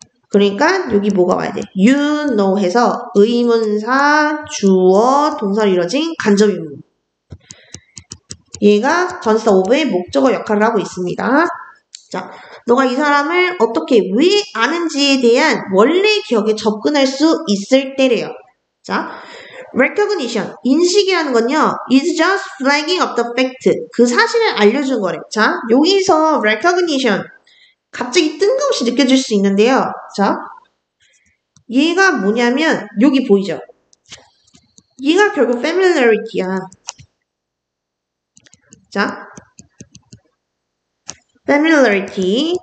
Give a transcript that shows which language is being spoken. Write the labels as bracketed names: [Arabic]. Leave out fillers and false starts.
[Korean] 그러니까 여기 뭐가 와야 돼? [English] You know [Korean] 해서 의문사, 주어, 동사로 이루어진 간접의문. 얘가 전치사 of의 목적어 역할을 하고 있습니다. 자, 너가 이 사람을 어떻게, 왜 아는지에 대한 원래 기억에 접근할 수 있을 때래요. [English] 자, recognition, [Korean] 인식이라는 건요, [English] is just flagging up the fact. [Korean] 그 사실을 알려준 거래. 자, 여기서 recognition, 갑자기 뜬금없이 느껴질 수 있는데요. 자, 얘가 뭐냐면, 여기 보이죠? 얘가 결국 familiarity야. [English] 자, familiarity.